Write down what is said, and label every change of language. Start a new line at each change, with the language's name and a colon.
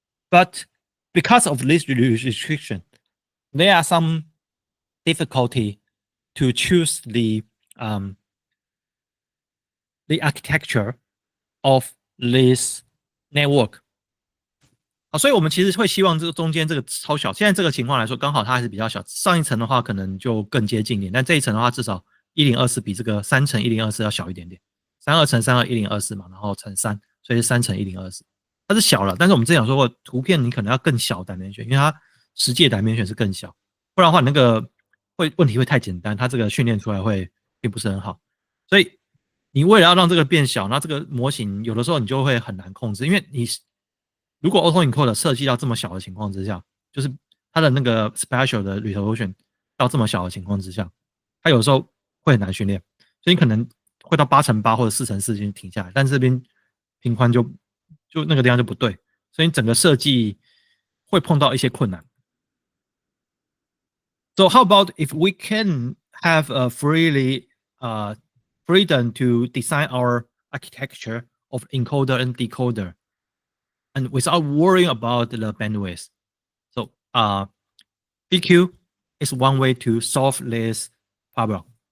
English: But because of this restriction, there are some difficulty to choose the architecture of this network.
Chinese: 所以我们其实会希望这个中间这个超小。现在这个情况来说，刚好它还是比较小。上一层的话可能就更接近一点，但这一层的话至少1024比这个3乘1024要小一点点。 32乘32 1024嘛，然后乘3，所以是3乘1024。它是小了，但是我们之前有说过，图片你可能要更小dimension，因为它实际的dimension是更小，不然的话那个问题会太简单，它这个训练出来会并不是很好。所以你为了要让这个变小，那这个模型有的时候你就会很难控制，因为你如果 AutoEncode 设计到这么小的情况之下，就是它的那个 spatial 的 resolution 到这么小的情况之下，它有时候会很难训练，所以你可能会到8乘8或者4乘4就停下来，但是这边频宽就那个地方就不对，所以你整个设计会碰到一些困难。
English: So how about if we can have a freedom to design our architecture of encoder and decoder, and without worrying about the bandwidth? So BQ is one way to solve this problem.